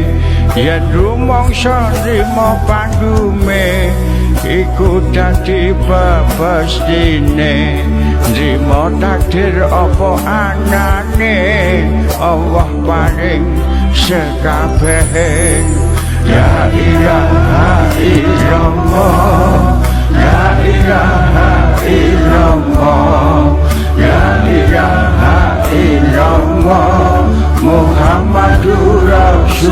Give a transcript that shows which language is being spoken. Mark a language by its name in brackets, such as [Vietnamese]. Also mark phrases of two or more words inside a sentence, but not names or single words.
[Javanese] yen rumangsa nrimo pandume iku dadi pepestine nrimo takdir apa anane Allah paring sekabehe [Arabic] لا إله إلا الله لا إله إلا الله لا إله إلا الله محمد